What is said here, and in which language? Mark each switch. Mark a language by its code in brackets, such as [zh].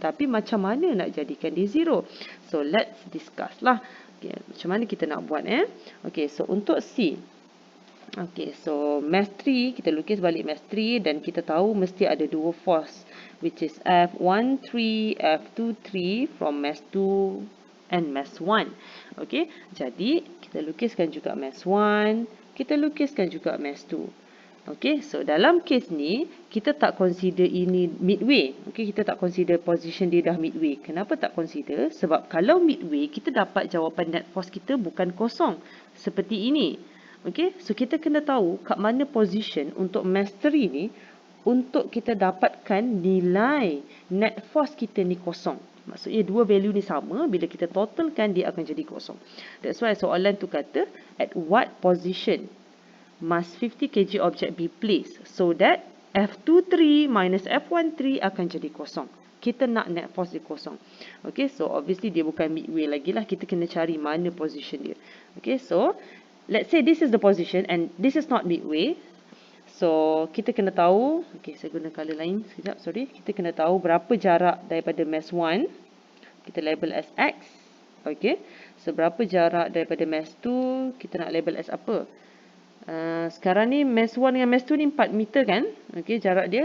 [ms] Tapi macam mana nak jadikan dia 0? [en] So, let's discuss lah. [ms] Okay, macam mana kita nak buat Okay, so untuk C. Okay, so mass 3, kita lukis balik mass 3 dan kita tahu mesti ada dua force. [en] Which is F13, F23 from mass 2 and mass 1. [ms] Okay, jadi kita lukiskan juga mass 1, kita lukiskan juga mass 2. Okay, so dalam case ni, kita tak consider ini midway. Okay, kita tak consider position dia dah midway. Kenapa tak consider? Sebab kalau midway, kita dapat jawapan net force kita bukan kosong. Seperti ini. Okay, so kita kena tahu kat mana position untuk mass 3 ni untuk kita dapatkan nilai net force kita ni kosong. Maksudnya dua value ni sama, bila kita totalkan dia akan jadi kosong. [en] That's why [ms] soalan tu kata, [en] at what position must 50 kg object be placed so that F23 minus F13 [ms] akan jadi kosong. Kita nak net force dia kosong. Okay, so obviously dia bukan midway lagi lah. Kita kena cari mana position dia. [en] Okay, so let's say this is the position and this is not midway. [ms] So, kita kena tahu, okay, saya guna color lain sekejap, sorry. Kita kena tahu berapa jarak daripada mass 1. Kita label as X. Okay. So, berapa jarak daripada mass 2, kita nak label as apa? Sekarang ni mass 1 dengan mass 2 ni 4 meter kan? Okay, jarak dia.